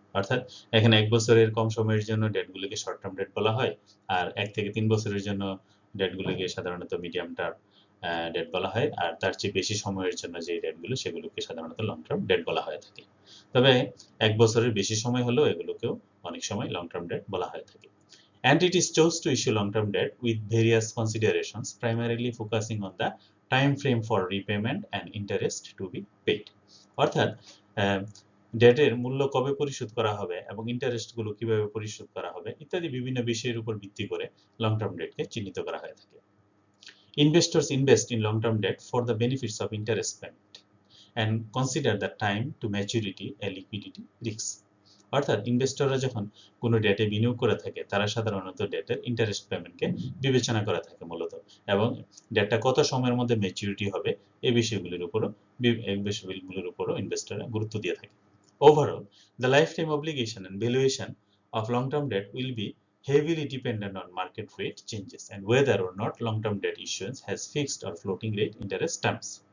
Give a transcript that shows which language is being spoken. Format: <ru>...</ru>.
<bn>অর্থাৎ এখানে 1 বছরের কম সময়ের জন্য ডেটগুলিকে শর্ট টার্ম ডেট বলা হয়, আর 1 থেকে 3 বছরের জন্য ডেটগুলিকে সাধারণত মিডিয়াম টার্ম ডেট বলা হয়, আর তার চেয়ে বেশি সময়ের জন্য যে ডেটগুলো সেগুলোকে সাধারণত লং টার্ম ডেট বলা হয়ে থাকে। তবে 1 বছরের বেশি সময় হলেও এগুলোকেও অনেক সময় লং টার্ম ডেট বলা হয়ে থাকে।</bn> <en>Entities chose to issue long-term debt with various considerations, primarily focusing on the time frame for repayment and interest to be paid.</en> <bn>অর্থাৎ ডেটের মূল্য কবে পরিশোধ করা হবে এবং ইন্টারেস্টগুলো কিভাবে পরিশোধ করা হবে ইত্যাদি বিভিন্ন বিষয়ের উপর ভিত্তি করে লং টার্ম ডেটকে চিহ্নিত করা হয়ে থাকে।</bn> <en>Investors invest in long-term debt for the benefits of interest payment and consider the time to maturity a liquidity risk.</en> <bn>অর্থাৎ ইনভেস্টররা যখন কোনো ডেটে বিনিয়োগ করে থাকে তারা সাধারণত ডেটের ইন্টারেস্ট পেমেন্টকে বিবেচনা করে থাকে মূলত, এবং ডেটটা কত সময়ের মধ্যে ম্যাচুরিটি হবে এই বিষয়গুলির উপরও ইনভেস্টররা গুরুত্ব দিয়ে থাকে।</bn> <en>Overall, the lifetime obligation and valuation of long-term debt will be heavily dependent on market rate changes and whether or not long-term debt issuance has fixed or floating rate interest terms.</en>